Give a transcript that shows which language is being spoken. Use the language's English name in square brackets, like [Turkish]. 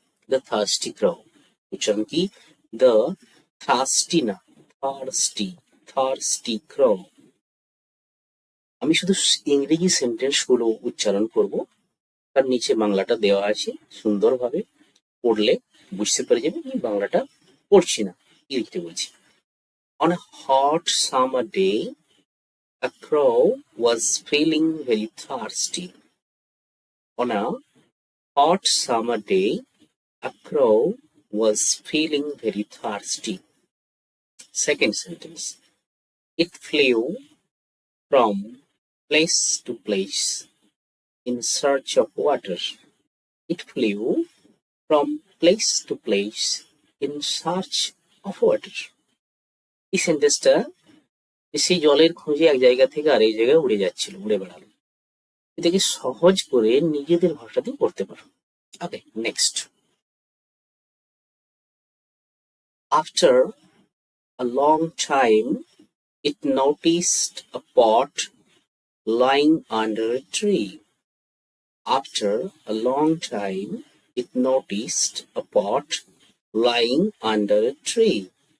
[English] the thirsty crow, [Bangla] উচ্চারণ কি? [English] The thirsty না, thirsty, thirsty crow. [Bangla] আমি শুধু ইংরেজি সেন্টেন্স গুলো উচ্চারণ করব, তার নিচে বাংলাটা দেওয়া আছে, সুন্দরভাবে পড়লে বুঝতে পেরে যাবে আমি বাংলাটা পড়ছি না, ইংরেজিতে বলছি। [English] On a hot summer day, a crow was feeling very thirsty. On a hot summer day, a crow was feeling very thirsty. Second sentence. It flew from place to place in search of water. It flew from place to place in search of water. [Bangla] এই সেন্টেন্সটা, সেই জলের খোঁজে এক জায়গা থেকে আর এই জায়গায় উড়ে যাচ্ছিল, উড়ে বেড়ালো। এটাকে সহজ করে নিজেদের ভাষাতে পড়তে পারো। [English] Okay, next. After a long time, it noticed a pot lying under a tree. After a long time, it noticed a pot lying under a tree.